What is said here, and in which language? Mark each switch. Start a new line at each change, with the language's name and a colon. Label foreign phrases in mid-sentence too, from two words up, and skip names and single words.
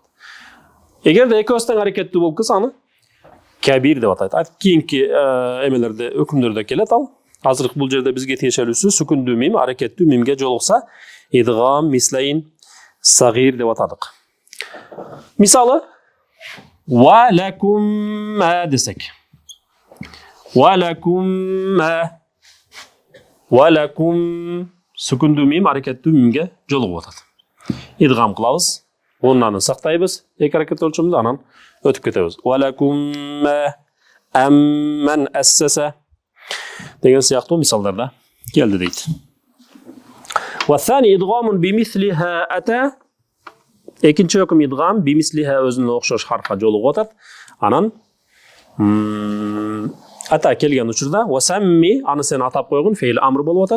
Kyrgyz: Эгерде экөөсү тең аракеттүү болуп келсе, аны кабир деп атайт. Кийинки эмелерде, өкүмдөрдө келет ал. Азыркы бул жерде бизге тиешелүүсү сүкүндүү мим аракеттүү мимге жолукса,
Arabic: إدغام مثلين صغير
Kyrgyz: деп атадык. Мисалы
Arabic: ولكم ما
Kyrgyz: десек.
Arabic: ولكم
Kyrgyz: сүкүндүү мим аракеттүү мимге жолугуп атат. Идгам кылабыз, онаны сактайбыз, эки аракет өлчөмүндө, анан өтүп кетебиз.
Arabic: ولكم من أسس
Kyrgyz: деген сыяктуу мисалдарда келди дейт.
Arabic: وثان إدغام بمثلها أتى.
Kyrgyz: Экинчи өкүм
Arabic: إدغام بمثلها
Kyrgyz: өзүнө окшош харфка жолугуп атат. Анан ата келген учурда
Arabic: وسم
Kyrgyz: аны сен атап койгон
Arabic: فعل أمر
Kyrgyz: болуп атат.